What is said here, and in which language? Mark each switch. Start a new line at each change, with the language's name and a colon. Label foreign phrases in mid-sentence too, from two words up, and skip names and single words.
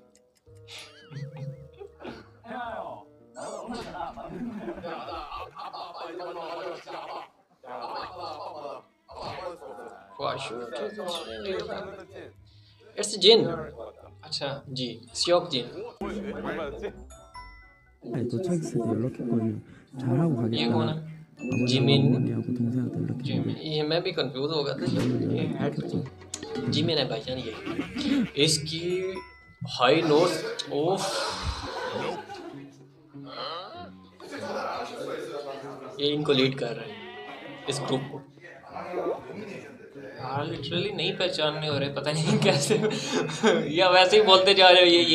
English: It's Jin.
Hindi: अच्छा जी, सियोक जिन।
Korean: 아니 도착했을 때 연락했거든요. 잘하고
Hindi: ये
Korean: 가겠다.
Hindi: कौन है?
Korean: 아버지하고 지민. 어머니하고 동생한테 연락했는데
Hindi: ये मैं भी कंफ्यूज हो गया था। जिमिन है भाईजान ये। इसकी
English: high notes
Hindi: ऑफ, ये इनको लीड कर रहा है इस ग्रुप को। यार लिटरली नहीं पहचानने हो रहे, पता नहीं कैसे या वैसे ही बोलते जा रहे हो ये